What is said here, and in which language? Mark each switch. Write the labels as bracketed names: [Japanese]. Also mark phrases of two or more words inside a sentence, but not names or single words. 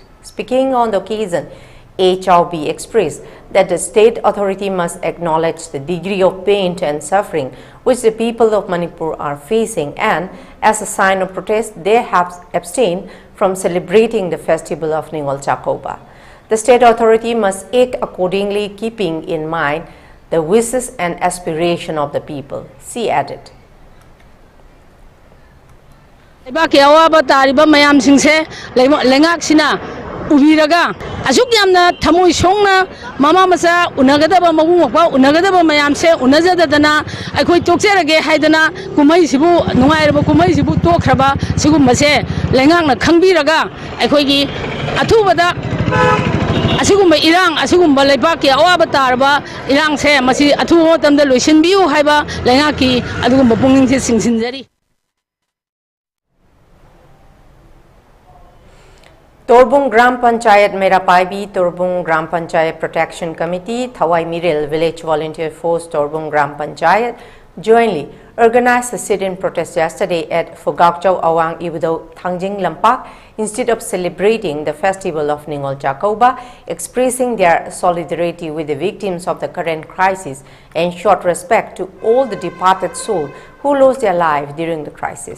[English] Speaking on the occasion, HRB expressed that the state authority must acknowledge the degree of pain and suffering which the people of Manipur are facing, and as a sign of protest, they have abstained from celebrating the festival of Ningol Chakoba. The state authority must act accordingly, keeping in mind the wishes and aspiration of the people, she added. [Manipuri] Ubiraga asuk yamna thamoi songna mama masa unagadaba mabung okpa unagadaba mayam se unajadadana akhoi tokcherage haidana kumai sibu nungairaba kumai sibu tokhraba sigum se lengangna khangbiraga akhoi gi athubada asigum irang asigum laiba ki awaba tarba irang se masi athubo tamda loisinbiu haiba lengaki adugum pungning se singsinjari. [English] Torbung Gram Panchayat Merapaibi, Torbung Gram Panchayat Protection Committee, Thawai Miril Village Volunteer Force, Torbung Gram Panchayat jointly organized a sit-in protest yesterday at Fogakchau Awang Ibudo Thangjing Lampak instead of celebrating the festival of Ningol Chakoba, expressing their solidarity with the victims of the current crisis and showed respect to all the departed souls who lost their lives during the crisis.